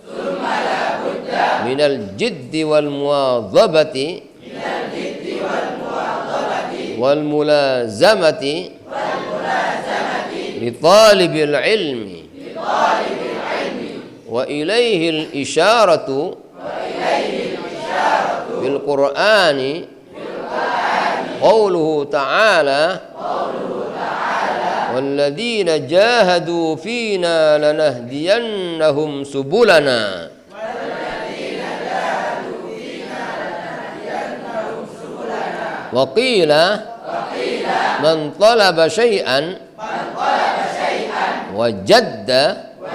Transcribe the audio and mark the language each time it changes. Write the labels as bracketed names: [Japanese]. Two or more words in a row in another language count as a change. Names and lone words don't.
[Arabic] من الجد والمواظبة والملازمة لطالب العلم وإليه الإشارة بالقرآن قوله تعالى والذين جاهدوا فينا لنهدينهم سبلنا. وقيل من طلب شيئا وجد